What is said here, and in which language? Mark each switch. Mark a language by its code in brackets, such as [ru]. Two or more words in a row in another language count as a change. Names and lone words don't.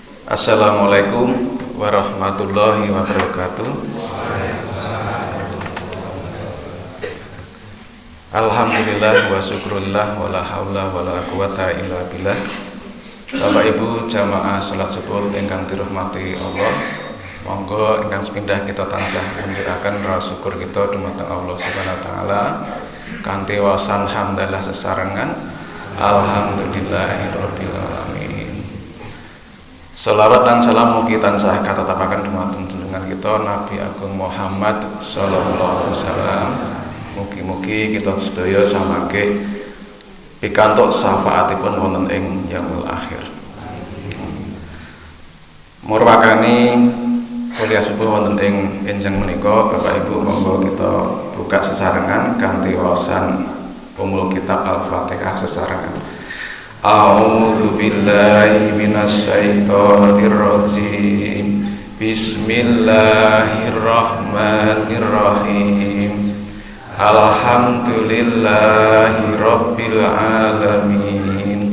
[ar] السلام عليكم ورحمة الله وبركاته. الحمد لله والشكر لله ولا حول ولا قوة إلا بالله. [jv] Bapak Ibu jamaah salat subuh ingkang dirahmati Allah, monggo ingkang sepindah kita tansah munjuraken rasa syukur kita dumateng Allah [ar] سبحانه وتعالى [jv] kanthi waosan hamdalah sesarengan [ar] الحمد لله رب العالمين. [jv] Salawat dan salam mugi tansah katetapaken dumateng junjungan kita Nabi Agung Muhammad [ar] صلى الله عليه وسلم. [jv] Mugi-mugi kita sedaya samangke pikantuk syafaatipun wonten ing [ar] يوم الآخر. [jv] Murwakani kuliah subuh wonten ing enjang menika, Bapak Ibu monggo kita buka sesarengan kanthi waosan [ar] أم الكتاب [jv] Al-Fatihah sesarengan. [ar] أعوذ بالله من الشيطان الرجيم. بسم الله الرحمن الرحيم. الحمد لله رب العالمين.